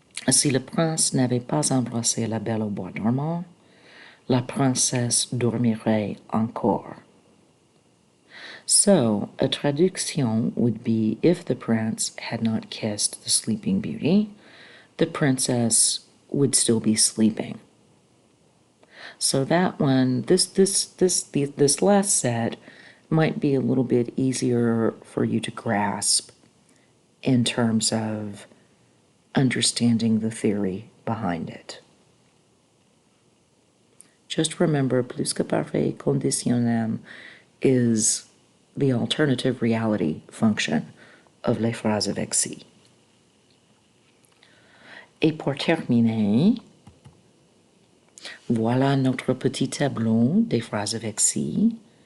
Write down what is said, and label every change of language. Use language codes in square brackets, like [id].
[fr] Si le prince n'avait pas embrassé la belle au bois dormant, la princesse dormirait encore. [en] So, a traduction would be, if the prince had not kissed the Sleeping Beauty, the princess would still be sleeping. So that one, this last set might be a little bit easier for you to grasp in terms of understanding the theory behind it. Just remember, plus que parfait conditionnel is the alternative reality function of les phrases avec si. [fr] Et pour terminer, voilà notre petit tableau des phrases avec si.